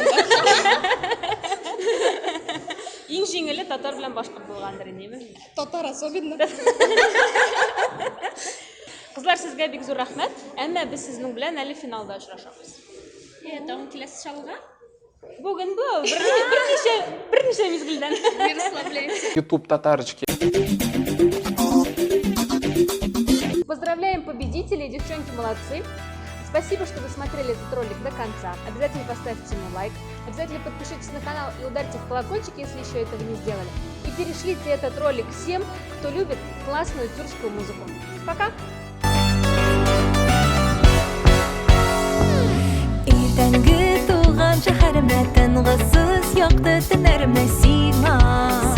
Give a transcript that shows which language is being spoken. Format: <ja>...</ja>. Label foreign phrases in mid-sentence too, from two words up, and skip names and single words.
<tt>Иң җиңеле татар белән башкорт булгандыр инде.</tt> <ru>Татар особенно.</ru> <tt>Кызлар, сезгә бик зур рәхмәт. Әмма без сезнең белән әле финалда очрашабыз. Тагын киләсе чалга. Бүген бу берничә мизгелдән.</tt> <ru>YouTube татарочки. Поздравляем победителей, девчонки молодцы. Спасибо, что вы смотрели этот ролик до конца. Обязательно поставьте ему лайк, обязательно подпишитесь на канал и ударьте в колокольчик, если еще этого не сделали. И перешлите этот ролик всем, кто любит классную тюркскую музыку. Пока!</ru> <tt>Иртәнге туган шәһәремә тынгысыз якты төннәремә сиңа.</tt>